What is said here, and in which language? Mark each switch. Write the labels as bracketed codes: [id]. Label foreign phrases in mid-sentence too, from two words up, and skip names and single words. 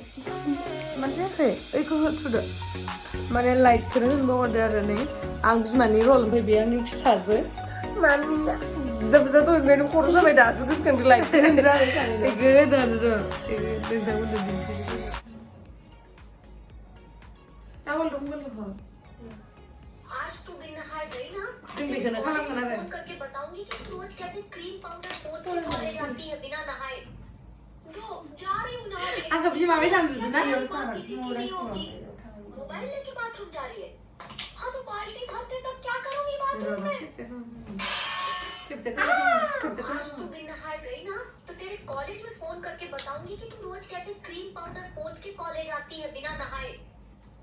[brx] मानो जायाखै ओइखौ होथुदो माने लाइटखौनो होनो बावगारदो आरो नै आं बिमानि रल ओमफ्राय बे आंनि फिसाजो मामिया बुजा बुजा तो ओंखायनो खर' जाबाय दासो गोसोखांदो [en] light side [brx] गोदानो नोंथांमोननो दिन्थिनो चावल दंमोन [hi] आज तू बिन नहाए गई ना [brx] जों बेखौनो खालामगोन आरो [hi] फोन करके बताऊंगी कि तू रोज कैसे क्रीम पाउडर पोत के कॉलेज आती है बिना नहाए जो जा रही हूँ नहाने [brx] आंखौ बिमा बेसां नुदों ना [hi] मोबाइल लेके बाथरूम जा रही है हाँ तो बाल्टी भरते तब क्या करूंगी बाथरूम में आज तू बिन नहाए गई ना तो तेरे कॉलेज में फोन करके बताऊंगी कि तू रोज कैसे क्रीम पाउडर पोत के कॉलेज आती है बिना नहाए